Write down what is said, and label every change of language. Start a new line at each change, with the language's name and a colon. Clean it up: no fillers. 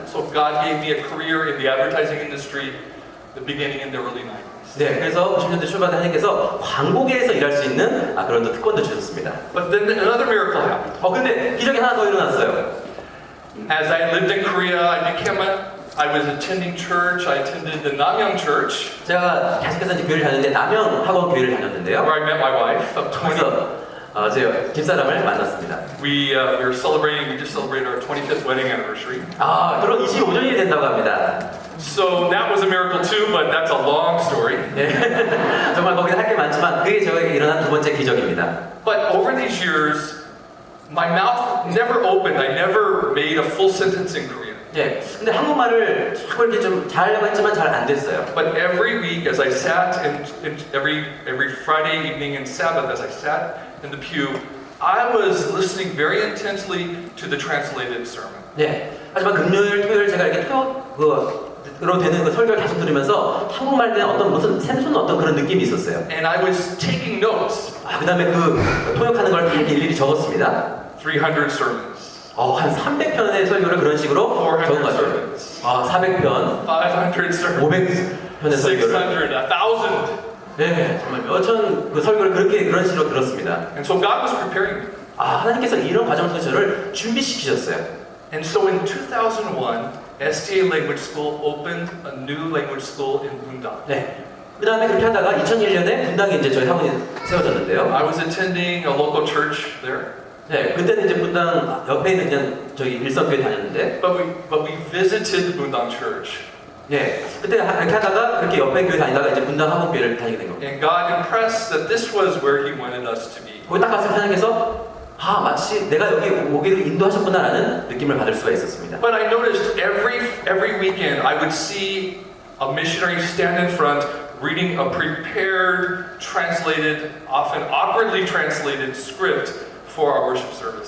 English: So God gave me a career in the advertising industry, the beginning in the early 90s.
Korean: 네, 그래서 90년대 초반에 하나님께서 광고계에서 일할 수 있는 그런 특권도 주셨습니다.
English: But then another miracle happened.
Korean: 근데 기적이 하나 더 일어났어요.
English: As I lived in Korea, I was attending church. I attended the Namyeong Church,
Korean: 제가 계속해서 이제 교회를 다녔는데 남영 학원 교회를 다녔는데요.
English: where I met my wife of 20.
Korean: 거기서 제 집사람을 만났습니다.
English: We just celebrated our 25th wedding anniversary.
Korean: 결혼 25주년이 된다고 합니다.
English: So that was a miracle too, but that's a long story.
Korean: 네, 정말 거기서 할 게 많지만 그게 저에게 일어난 두 번째 기적입니다.
English: But over these years, my mouth never opened. I never made a full sentence in Korean.
Korean: 네, 근데 한국말을 자꾸 이렇게 좀 잘하려고 했지만 잘 안 됐어요.
English: But every week, as I sat in every Friday evening and Sabbath, as I sat in the pew, I was listening very intently to the translated sermon.
Korean: 네, 하지만 금요일, 토요일 제가 이렇게 토요로 되는 그 설교를 계속 들으면서 한국말에 대한 무슨 샘솟는 그런 느낌이 있었어요.
English: And I was taking notes.
Korean: 그다음에 그 통역하는 걸 다 일일이 적었습니다.
English: 300 sermons.
Korean: 한 300편의 설교를 그런 식으로
English: 400
Korean: 적은 것 같아요.
English: sermons.
Korean: 400편,
English: 500 sermons.
Korean: 500편의 설교를.
English: 600, 1,000.
Korean: 네, 정말 몇천 그 설교를 그런 식으로 들었습니다.
English: And so God was preparing me.
Korean: 하나님께서 이런 과정 속에서 저를 준비시키셨어요.
English: And so in 2001, SDA Language School opened a new language school in Bundang.
Korean: 네. 그 다음에 그렇게 하다가 2001년에 분당에 이제 저희 학원이 세워졌는데요.
English: I was attending a local church there.
Korean: 네, 그때는 이제 분당 옆에 있는 그냥 저희 일선교회 다녔는데.
English: But we visited the Bundang church.
Korean: 네, 그때 그렇게 하다가 그렇게 옆에 교회 다니다가 이제 분당 학원교회를 다니게 된 겁니다.
English: And God impressed that this was where He wanted us to be.
Korean: 거기 딱 갔을 때 하나님께서 마치 내가 여기 오기를 인도하셨구나라는 느낌을 받을 수가 있었습니다.
English: But I noticed every weekend I would see a missionary stand in front reading a prepared, translated, often awkwardly translated script for our worship service.